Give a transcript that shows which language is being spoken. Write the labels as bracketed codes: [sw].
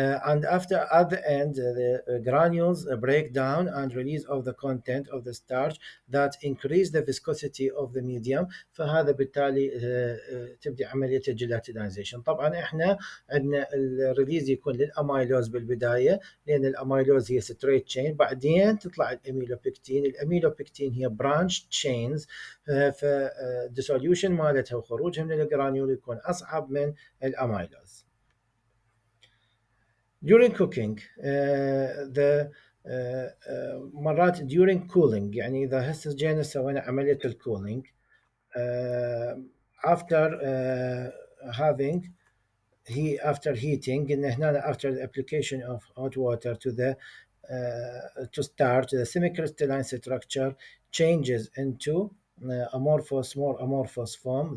[en] And after at the end the granules break down and release of the content of the starch that increase the viscosity of the medium. [ar] فهذا بالتالي تبدي عملية الجيلاتينايزيشن. طبعا احنا عندنا الريليز يكون للاميلوز بالبداية، لان الاميلوز هي ستريت تشين، بعدين تطلع الاميلوبكتين هي برانش تشينز، فالديسوليوشن مالتها وخروجها من الجرانيول يكون اصعب من الاميلوز. [en] During cooking the [ar] مرات [en] during cooling، [ar] يعني إذا هسه جينا سوينا عملية الكولينج [en] after having after heating، [ar] إن هنا [en] after the application of hot water to the to start the semi-crystalline structure changes into more amorphous form.